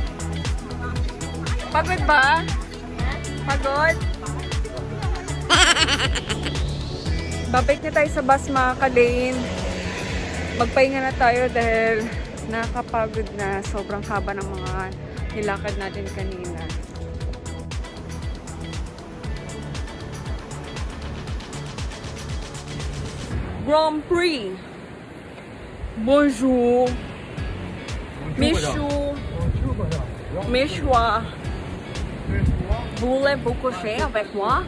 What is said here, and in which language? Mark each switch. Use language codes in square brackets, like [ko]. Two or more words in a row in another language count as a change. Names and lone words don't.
[tl] Pagod ba? Pagod? Babalik na tayo sa bus, mga ka-Lane. magpahinga na tayo dahil nakakapagod na. Sobrang haba ng mga nilakad natin kanina. Grand Prix. [fr] Bonjour. Michou. Michois. Voulez-vous coucher avec moi?